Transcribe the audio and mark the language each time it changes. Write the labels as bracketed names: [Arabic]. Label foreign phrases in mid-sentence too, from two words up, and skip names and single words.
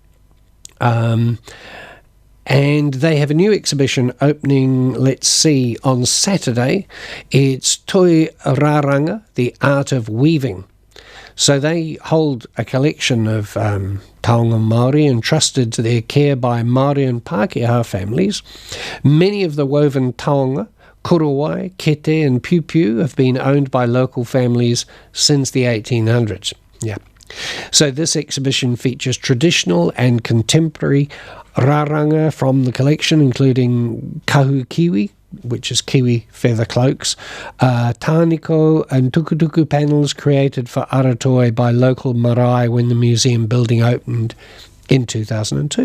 [English] And they have a new exhibition opening, let's see, on Saturday. It's Toi Raranga, the Art of Weaving. So they hold a collection of [Māori] taonga Māori [English] entrusted to their care by Māori and Pākehā families. Many of the woven [Māori] taonga, korowai, kete [English] and piu-piu have been owned by local families since the 1800s. Yeah. So this exhibition features traditional and contemporary raranga from the collection, including [Māori] kahu kiwi, [English] which is kiwi feather cloaks, tāniko and tukutuku panels created for Aratoi by local marae when the museum building opened in 2002.